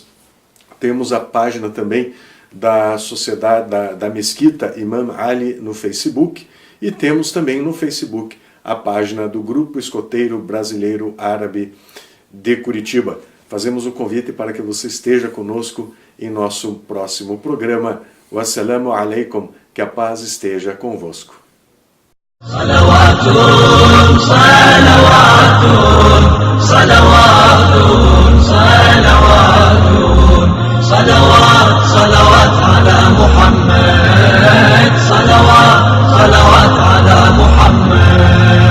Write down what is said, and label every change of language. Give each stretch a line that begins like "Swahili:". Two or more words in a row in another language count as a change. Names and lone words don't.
Portuguese: Temos a página também da Sociedade da Mesquita Imam Ali no Facebook, e temos também no Facebook a página do Grupo Escoteiro Brasileiro Árabe de Curitiba. Fazemos o convite para que você esteja conosco em nosso próximo programa.
Arabic: والسلام عليكم,
Portuguese: que a paz esteja convosco.
Arabic: صلوات صلوات صلوات صلوات, صلوات صلوات على محمد صلوات صلوات على محمد.